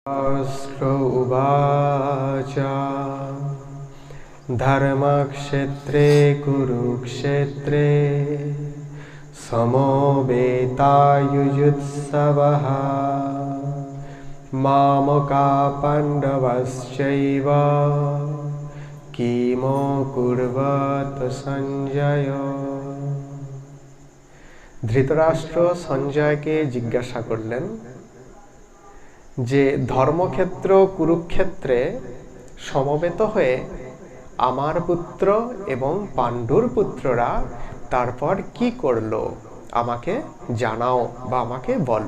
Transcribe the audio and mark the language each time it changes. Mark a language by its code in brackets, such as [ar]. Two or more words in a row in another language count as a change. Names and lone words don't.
[sa] शास्त्र उवाच धर्मक्षेत्रे कुरुक्षेत्रे समवेतायुयुत्सवः मामका पाण्डवश्चैव किमो कुर्वत সঞ্জয়। [bn] ধৃতরাষ্ট্র সঞ্জয়কে জিজ্ঞাসা করলেন যে ধর্মক্ষেত্র কুরুক্ষেত্রে সমবেত হয়ে আমার পুত্র এবং পাণ্ডুর পুত্ররা তারপর কি করলো আমাকে জানাও বা আমাকে বলো।